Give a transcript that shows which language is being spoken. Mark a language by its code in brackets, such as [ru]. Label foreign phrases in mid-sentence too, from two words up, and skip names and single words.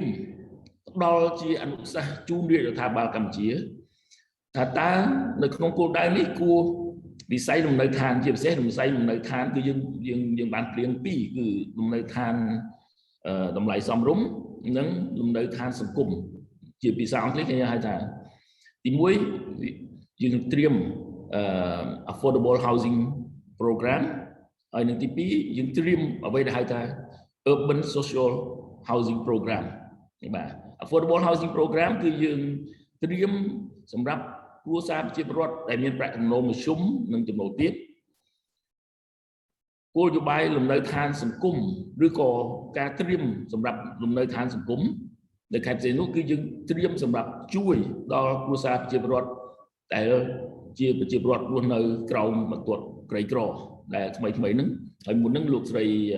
[km] ផ្ដល់ជាអនុសាសន៍ជូនរាជរដ្ឋាភិបាលកម្ពុជាថាតើនៅក្នុងគោលដៅនេះគួរវិស័យលំនៅឋាន ជាពិសេសវិស័យលំនៅឋានគឺយើងបានព្រៀងពីរគឺលំនៅឋានតម្លៃសមរម្យ និងលំនៅឋានសង្គមជាភាសាអង់គ្លេសគេហៅថាទី1យើងត្រៀម [en] affordable housing program [km] ហើយនឹងទី2យើងត្រៀមអ្វីដែលហៅថា [en] urban social housing program [km] បាទ [en] affordable housing program [km] គឺយើងត្រៀមសម្រាប់គ្រួសារប្រជាពលរដ្ឋដែលមានប្រាក់ចំណូលមធ្យមនិងចំណូលទាប គោលនយោបាយលំនៅឋានសង្គមឬក៏ការត្រៀមសម្រាប់លំនៅឋានសង្គមនៅខេត្តផ្សេងនោះគឺយើងត្រៀមសម្រាប់ជួយដល់គ្រួសារប្រជាពលរដ្ឋដែលជាប្រជាពលរដ្ឋរស់នៅក្រោមបន្ទាត់ក្រីក្រដែលថ្មីហ្នឹងហើយមុនហ្នឹងលោកស្រី